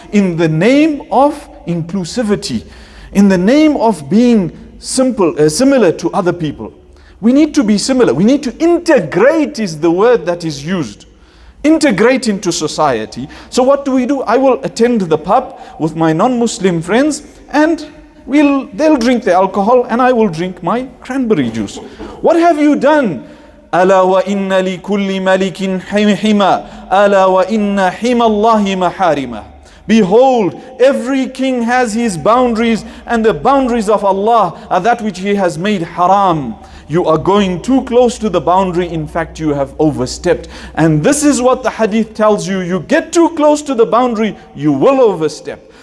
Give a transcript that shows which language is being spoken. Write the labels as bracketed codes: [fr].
[en] In the name of inclusivity, in the name of being similar to other people. We need to be similar. We need to integrate is the word that is used. Integrate into society. So what do? I will attend the pub with my non-Muslim friends and they'll drink the alcohol and I will drink my cranberry juice. What have you done? [ar] ألا وإن لكل ملك حمى ألا وإن حمى الله محارمه. [en] Behold, every king has his boundaries, and the boundaries of Allah are that which He has made haram. You are going too close to the boundary. In fact, you have overstepped. And this is what the hadith tells you. You get too close to the boundary, you will overstep.